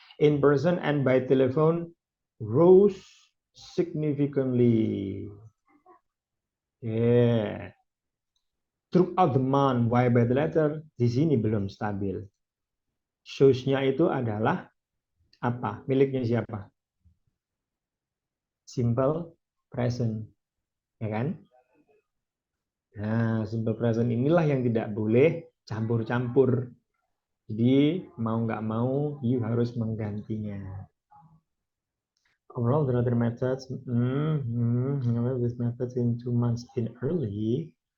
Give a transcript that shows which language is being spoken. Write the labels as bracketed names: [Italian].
[English] In person and by telephone rose significantly. Yeah. Throughout the month, why by the letter? [Indonesian] Di sini belum stabil. Shows-nya itu adalah apa? Miliknya siapa? Simple present. Ya kan? Nah, simple present inilah yang tidak boleh campur-campur. Jadi, mau nggak mau, you harus menggantinya. [English] Overall, the other methods, this methods in 2 months in early.